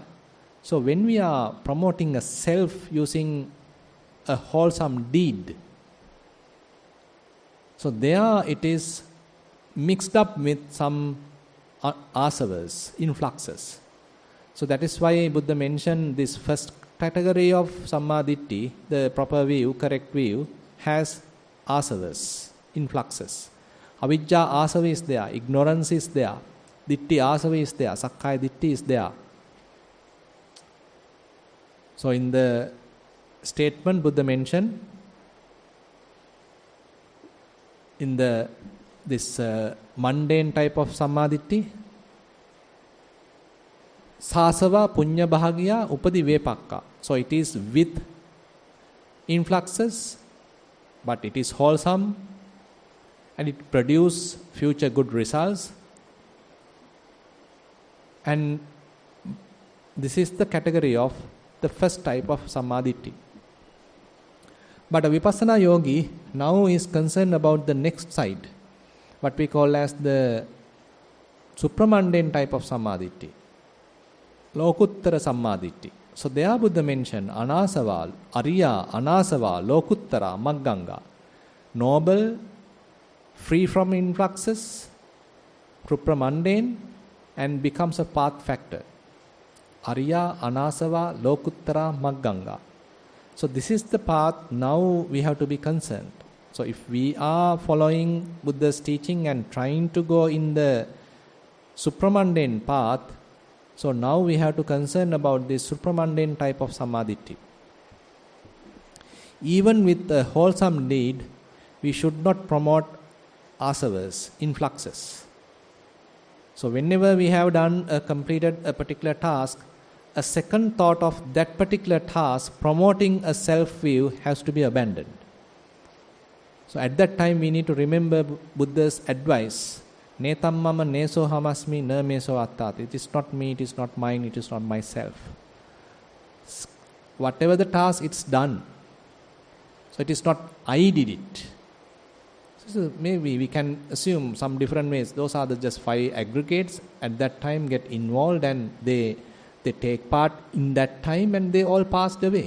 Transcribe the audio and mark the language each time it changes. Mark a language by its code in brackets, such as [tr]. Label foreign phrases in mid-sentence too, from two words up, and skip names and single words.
[en] So when we are promoting a self using a wholesome deed, so there it is mixed up with some asavas, influxes. So that is why Buddha mentioned this first category of sammaditthi, the proper view, correct view, has asavas, influxes. [pi] Avijja asava [en] is there, ignorance is there, [pi] ditti asava [en] is there, [pi] sakkaya ditti [en] is there. So in the statement Buddha mentioned, in this mundane type of sammaditthi, [pi] sāsava punya bahagya upadi vepakka. [en] So it is with influxes, but it is wholesome and it produces future good results. And this is the category of the first type of sammaditthi. But a Vipassana yogi now is concerned about the next side, what we call as the supramundane type of sammaditthi, [pi] lokuttara sammaditthi. [en] So there Buddha mentioned [pi] anasava, ariya, anasava, lokuttara, magganga. [en] Noble, free from influxes, supramundane, and becomes a path factor. [pi] Ariya, anasava, lokuttara, magganga. [en] So this is the path now we have to be concerned. So if we are following Buddha's teaching and trying to go in the supramundane path, so now we have to concern about this supramundane type of sammaditthi. Even with a wholesome deed, we should not promote asavas, influxes. So whenever we have completed a particular task, a second thought of that particular task promoting a self-view has to be abandoned. So at that time we need to remember Buddha's advice. [pi] Netam mama neso hamasmi na meso attat. [en] It is not me, it is not mine, it is not myself. Whatever the task, it's done. So it is not I did it. So maybe we can assume some different ways. Those are the just 5 aggregates at that time get involved and they take part in that time and they all passed away.